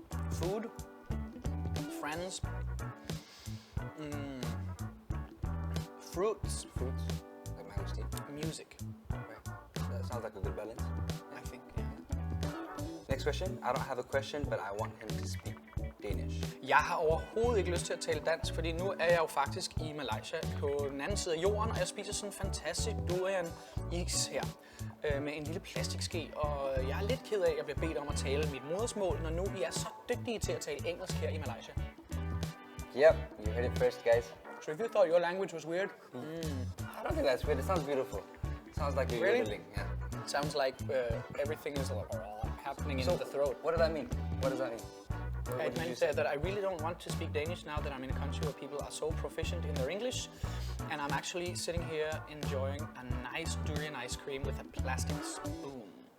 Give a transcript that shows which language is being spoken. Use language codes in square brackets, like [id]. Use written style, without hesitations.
[en] food, friends, fruits, Like mangosteen. music. Right. That sounds like a good balance. I think. Yeah. Next question. I don't have a question, but I want him to speak Danish. [da] Jeg har overhovedet ikke lyst til at tale dansk, fordi nu er jeg jo faktisk i Malaysia på den anden side af jorden, og jeg spiser sådan en fantastisk durian is her med en lille plastikske, og jeg er lidt ked af, at jeg bliver bedt om at tale mit modersmål, når nu vi er så dygtige til at tale engelsk her i Malaysia. [en] Yep, you heard it first, guys. So if you thought your language was weird, I don't think that's weird. It sounds beautiful. It sounds like you're Really? yodeling. Yeah. it sounds like everything is happening in the throat. What does that mean? What does that mean? What It did you meant say? that I really don't want to speak Danish now that I'm in a country where people are so proficient in their English, and I'm actually sitting here enjoying a nice durian ice cream with a plastic spoon.